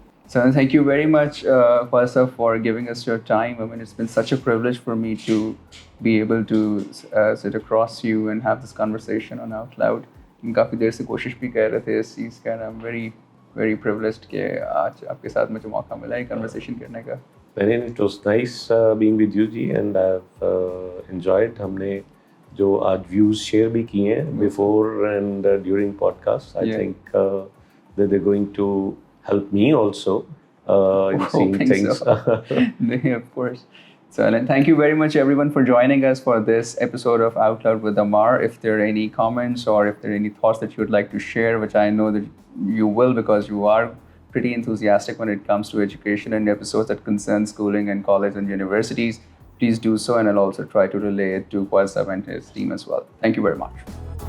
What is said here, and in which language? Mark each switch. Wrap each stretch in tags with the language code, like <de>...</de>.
<en>So thank you very much, Khwasa, for giving us your time. I mean, it's been such a privilege for me to be able to sit across you and have this conversation on Out Loud.</en> <ur>کافی دیر سے کوشش بھی کر رہے تھے اس چیز کا.</ur> <en>I'm very very privileged</en> <ur>کہ آج آپ کے ساتھ مجھے موقع ملا ہے کنورسیشن کرنے کا.</ur> <en>It was nice being with you جی, and I've enjoyed.</en> <ur>ہم نے جو آج ویوز شیئر بھی کیے ہیں before and during pod cost,</ur> <en>I think that they're going to help me also in seeing things. Of course. So thank you very much everyone for joining us for this episode of Out Loud with Amar. If there are any comments or if there are any thoughts that you would like to share, which I know that you will because you are pretty enthusiastic when it comes to education and episodes that concern schooling and college and universities, please do so, and I'll also try to relay it to Khwasa and his team as well. Thank you very much.</en>